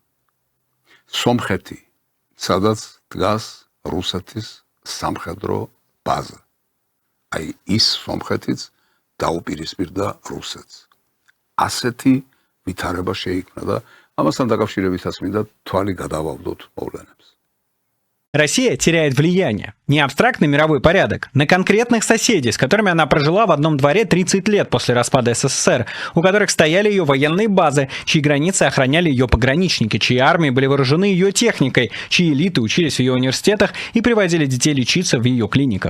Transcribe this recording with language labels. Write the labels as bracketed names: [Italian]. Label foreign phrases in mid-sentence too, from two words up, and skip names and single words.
[Georgian] სომხეთი, სადაც დგას რუსეთის სამხედრო ბაზა. აი ის სომხეთიც დაუპირისპირდა რუსეთს. ასეთი ვითარება შეიქმნა და ამასთან დაკავშირებითაც მინდა თვალი გადავავდოთ მოვლენებს. [Russian] Россия теряет влияние. Не абстрактный мировой порядок. На конкретных соседей, с которыми она прожила в одном дворе 30 лет после распада СССР, у которых стояли ее военные базы, чьи границы охраняли ее пограничники, чьи армии были вооружены ее техникой, чьи элиты учились в ее университетах и привозили детей лечиться в ее клиниках.